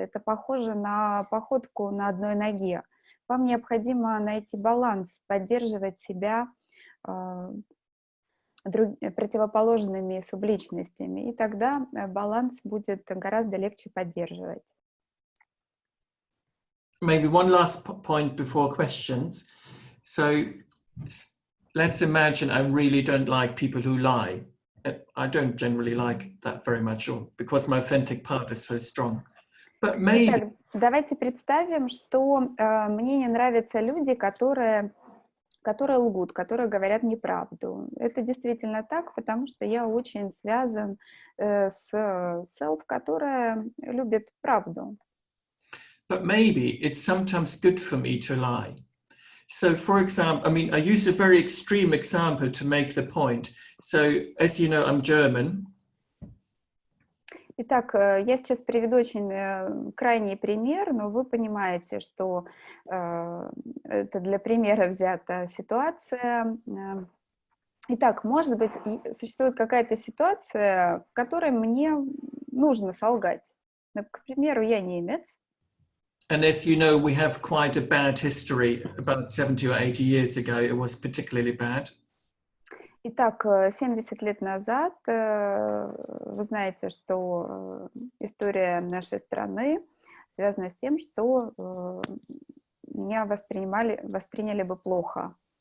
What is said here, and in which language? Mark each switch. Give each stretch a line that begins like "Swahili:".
Russian: Это похоже на походку на одной ноге. Вам необходимо найти баланс, поддерживать себя противоположными субличностями, и тогда баланс будет гораздо легче поддерживать.
English: Maybe one last point before questions. So let's imagine I really don't like people who lie. I don't generally like that very much, because my authentic part is so strong. But maybe...
Russian: Итак, давайте представим, что мне не нравятся люди, которые лгут, которые говорят неправду. Это действительно так, потому что я очень связан с self, которая любит правду.
English: But maybe it's sometimes good for me to lie. So, for example, I mean, I use a very extreme example to make the point. So, as you know, I'm German.
Russian: Итак, я сейчас приведу очень крайний пример, но вы понимаете, что это для примера взята ситуация. Итак, может быть, существует какая-то ситуация, в которой мне нужно солгать. К примеру, я немец.
English: And as you know, we have quite a bad history. About 70 or 80 years ago, it was particularly bad.
Russian: Итак, 70 лет назад, вы знаете, что история нашей страны связана с тем, что меня восприняли бы плохо.